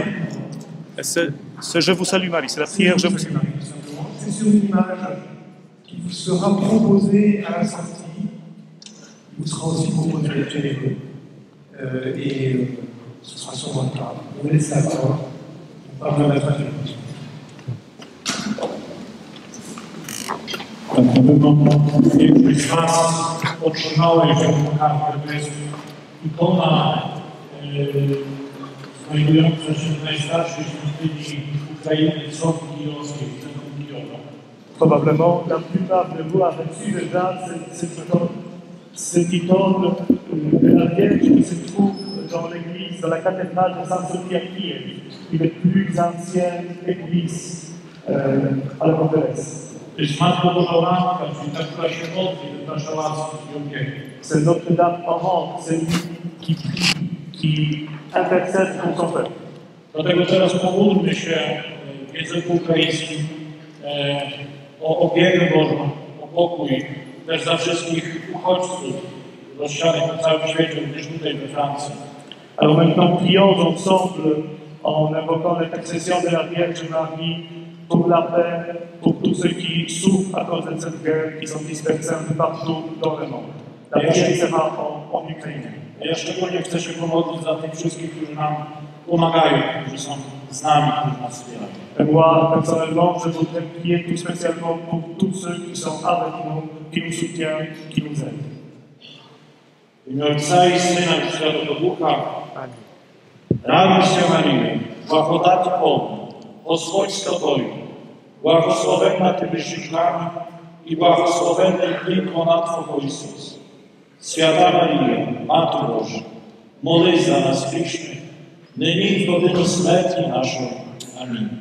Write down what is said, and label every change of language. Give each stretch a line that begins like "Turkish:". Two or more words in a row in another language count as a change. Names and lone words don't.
French: C'est Je vous salue Marie, c'est la prière Je vous salue Marie. C'est sur une image qui vous sera proposée à la sortie. Il vous sera aussi proposé d'être généreux. Et ce sera sur votre table. Je vous laisse la parole.
Polish: Na pewno większość z Was otrzymałeś tę kartę. To jest ikona znajdująca się w najstarszej świątyni Ukrainy, Sofii Kijowskiej, w centrum Kijowa.
French: Probablement, la plupart de vous a reçu déjà cette icône de la Vierge qui se trouve dans l'église, dans la cathédrale de Sainte-Sophie à Kiev, une des plus anciennes églises à l'Europe de l'Est.
Polish: To jest Matka Boża Matka, czyli ta, która się modli, nasza łaska i opieka.
French: C'est Notre-Dame parente, c'est lui qui intercède pour son peuple.
Polish: Dlatego teraz pomódlmy się w języku ukraińskim o opiekę Bożą, o pokój, też za wszystkich uchodźców rozsianych po całym świecie, również tutaj we Francji.
French: Alors maintenant, prions ensemble en invoquant l'intercession de la Vierge Marie pour la paix, pour tous ceux qui souffrent à cause de cette guerre, qui sont dispersés un peu partout dans le monde. La prière sera en ukrainien.
Polish: Ja szczególnie chcę się pomodlić za tych wszystkich, którzy nam pomagają, którzy są z nami, którzy nas wspierają.
French: Et moi, personnellement, je voudrais prier tout spécialement pour tous ceux qui sont avec nous, qui nous soutiennent, qui nous aident.
Polish: W imię Ojca i Syna i Świętego Ducha.
Ukrainian: Радуйся, Маріє, благодать повна, Господь з тобою, благословенна ти між жінками і благословенний плід лона Твого Ісус. Свята Марія, Мати Божа, молись за нас грішних, нині і в годину смерті нашої.